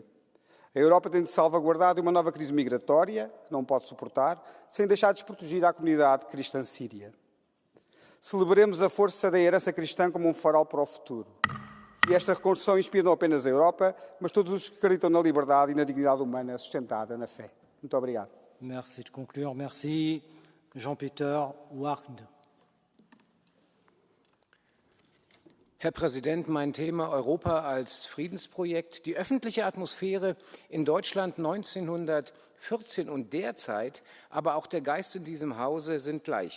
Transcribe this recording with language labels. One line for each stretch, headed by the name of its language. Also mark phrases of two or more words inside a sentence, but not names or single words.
Portuguese: A Europa tem de salvaguardar de uma nova crise migratória, que não pode suportar, sem deixar desprotegida a comunidade cristã síria. Celebremos a força da herança cristã como um farol para o futuro. E esta reconstrução inspira não apenas a Europa, mas todos os que acreditam na liberdade e na dignidade humana sustentada na fé. Muito obrigado.
French: Merci de conclure. Merci. Jean-Peter Ward.
German: Herr Präsident, mein Thema Europa als Friedensprojekt. Die öffentliche Atmosphäre in Deutschland 1914 und derzeit, aber auch der Geist in diesem Hause sind gleich.